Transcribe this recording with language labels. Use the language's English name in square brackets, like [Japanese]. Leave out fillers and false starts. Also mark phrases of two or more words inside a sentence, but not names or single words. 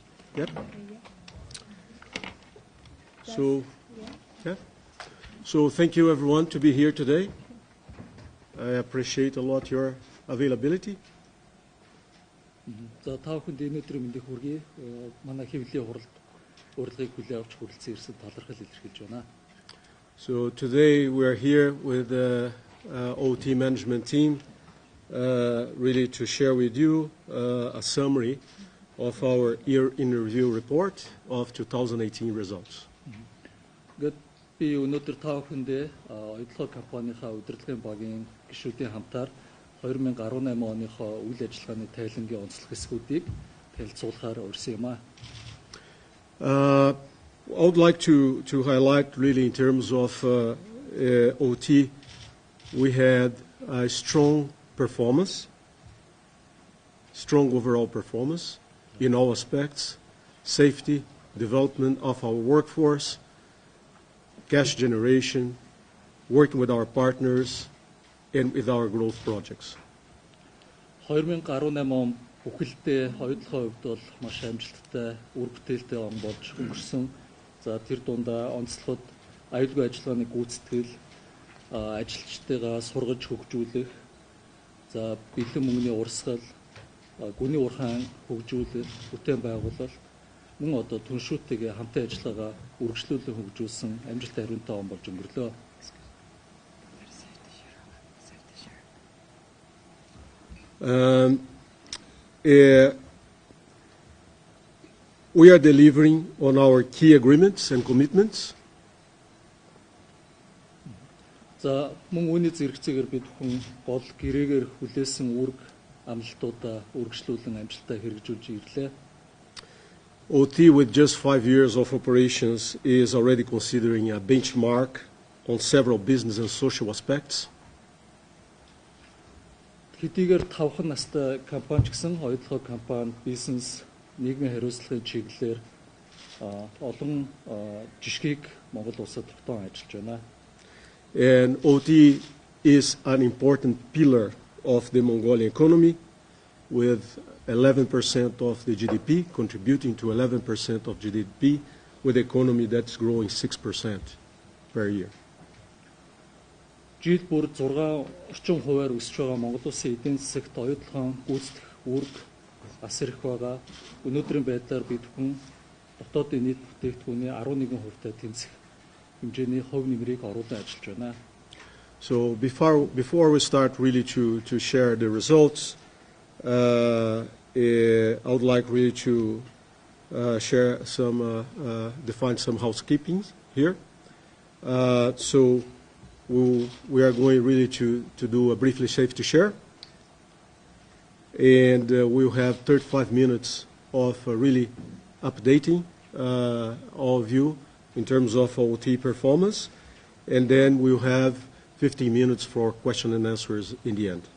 [English] Yep. So, yeah. So thank you everyone to be here today. I appreciate a lot your availability. [Mongolian] За та бүхэнд өнөөдрийн мэндийг хүргэе. Манай хэвлэлийн урилгыг хүлээн авч хүрэлцэн ирсэн талархал илэрхийлж байна. [English] So today we are here with the OT management team, really to share with you a summary of our year in review report of 2018 results. [Mongolian] Гэт би өнөөдөр та бүхэндээ оюутлог компанийнхаа удирдлагын багийн гишүүдийн хамтаар 2018 оныхоо үйл ажиллагааны тайлангийн онцлог хэсгүүдийг танилцуулахаар урьсан юм аа. [English] I would like to highlight really in terms of OT, we had a strong performance, strong overall performance in all aspects, safety, development of our workforce, cash generation, working with our partners, and with our growth projects. [Mongolian] 2018 он бүхэлдээ оюутлогын хувьд бол маш амжилттай, үр бүтээлтэй он болж өнгөрсөн. За тэр дундаа онцлогод аюулгүй ажиллагааны гүйцэтгэл, ажилчдыгаа сургаж хөгжүүлэх, за бэлэн мөнгөний урсгал, гүний урхаан хөгжүүлэх, бүтээн байгуулалт, мөн одоо түншүүтэйгээ хамтын ажиллагаагаа үргэлжлүүлэн хөгжүүлсэн амжилттай хариунтай он болж өнгөрлөө. [English] We are delivering on our key agreements and commitments. [Mongolian] За мөн үүний зэрэгцээгээр бид хүн гол гэрээгээр хүлээсэн үүрэг амлалтуудаа үргэлжлүүлэн амжилттай хэрэгжүүлж ирлээ. [English] OT with just 5 years of operations is already considering a benchmark on several business and social aspects. [Mongolian] Хэдийгээр 5 настай компани ч гэсэн оюутлогын компани бизнес нийгмийн хариуцлагын чиглэлээр олон жишгийг Монгол улсад тогтоон ажиллаж байна. [English] And OT is an important pillar of the Mongolian economy with 11% of the GDP, contributing to 11% of GDP with an economy that's growing 6% per year. [Mongolian] Жил бүр 6 орчим хувиар өсөж байгаа Монгол улсын эдийн засагт оюутлогын гүйцэтгэх үүрэг бас их байгаа. Өнөөдрийн байдлаар бид хүн дотоодын нийт бүтээгдэхүүний 11%-тай тэнцэх хэмжээний хувь нэмрийг оруулан ажиллаж байна. [English] So before we start really to share the results, I would like really to share some, define some housekeeping here. So we are going really to do a briefly safety share, and we'll have 35 minutes of really updating all of you in terms of OT performance, and then we'll have 15 minutes for question and answers in the end.